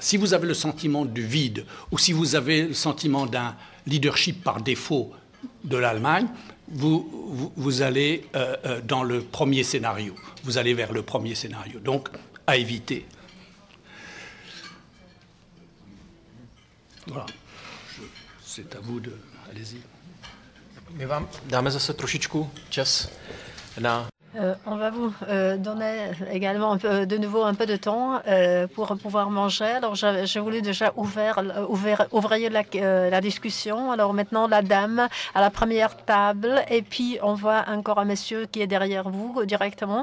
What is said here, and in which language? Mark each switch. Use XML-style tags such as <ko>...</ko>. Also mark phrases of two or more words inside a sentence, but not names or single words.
<fr>Si vous avez le sentiment du vide ou si vous avez le sentiment d'un leadership par défaut de l'Allemagne, vous allez dans le premier scénario. Vous allez vers le premier scénario. Donc, à éviter. Voilà. C'est à vous de... Allez-y.</fr> <cs>My vám dáme zase trošičku čas na...</cs> <fr>On va vous donner également de nouveau un peu de temps pour pouvoir manger. Alors, j'ai voulu déjà ouvrir la discussion. Alors, maintenant, la dame à la première table. Et puis, on voit encore un monsieur qui est derrière vous directement.</fr>